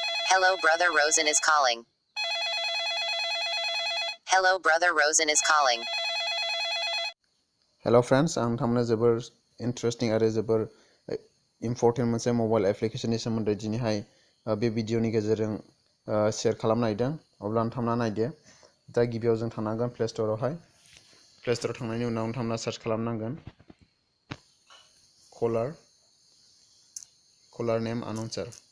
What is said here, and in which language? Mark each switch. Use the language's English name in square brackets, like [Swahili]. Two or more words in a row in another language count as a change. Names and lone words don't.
[English] Hello brother Rosen is calling. Hello brother Rosen is calling. Hello friends, [Bodo] आं नोंथांमोननो जोबोर इन्टारेस्टिं आरो जोबोर इम्पर्टेन्ट मोनसे [English] mobile application [Bodo] सोमोन्दै दिनैहाय बे भिडिअनि गेजेरजों शेयार खालामनो नागिरदों। अब्ला नोंथांमोना नायदो। दा गिबियाव जों थांनांगोन [English] play store. play store [Bodo] थांनायनि उनाव नोंथांमोना सार्च खालामनांगोन [English] caller name announcer.